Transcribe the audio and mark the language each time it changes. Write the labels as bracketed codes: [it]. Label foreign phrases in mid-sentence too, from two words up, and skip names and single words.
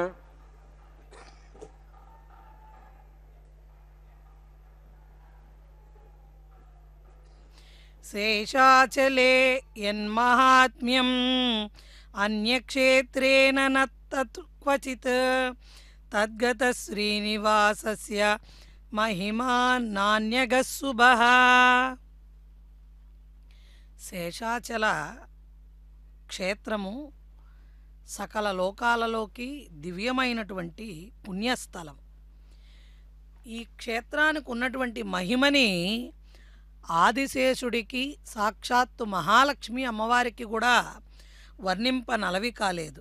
[sa] शेषाचले यन्माहात्म्यम् अन्यक्षेत्रेण न तत् क्वचित् तद्गत श्रीनिवासस्य महिमा नान्यगः शुभः। [te] శేషాచల క్షేత్రము సకల లోకాలలోకి దివ్యమైనటువంటి పుణ్యస్థలం. ఈ క్షేత్రానికి ఉన్నటువంటి మహిమని ఆదిశేషుడికి సాక్షాత్తు మహాలక్ష్మి అమ్మవారికి కూడా వర్ణింపనలవి కాలేదు.